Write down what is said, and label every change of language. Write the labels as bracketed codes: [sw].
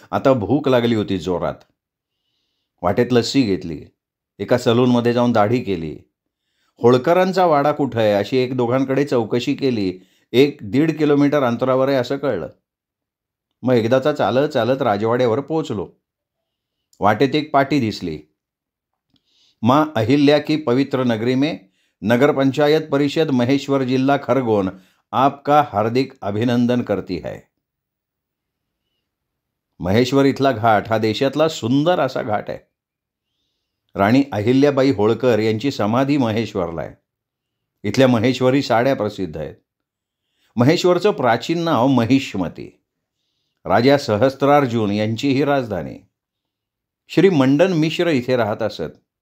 [mr] आता भूक लागली होती जोरात. वाटेत लस्सी घेतली. एका सलूनमध्ये जाऊन दाढी केली. होळकरांचा वाडा कुठं आहे अशी एक दोघांकडे चौकशी केली. 1-1.5 किलोमीटर अंतरावर आहे असं कळलं. मग एकदाचा चालत चालत राजवाड्यावर पोहोचलो. वाटेत एक पाटी दिसली. [hi] माँ अहिल्या की पवित्र नगरी में नगर पंचायत परिषद महेश्वर जिला खरगोन आपका हार्दिक अभिनंदन करती है. [mr] महेश्वर इथला घाट हा देशातला सुंदर असा घाट आहे. राणी अहिल्याबाई होळकर यांची समाधी महेश्वरला आहे. इथल्या महेश्वरी साड्या प्रसिद्ध आहेत. महेश्वरचं प्राचीन नाव महिष्मती. राजा सहस्त्रार्जुन यांची ही राजधानी. श्री मंडन मिश्र इथे राहत असत.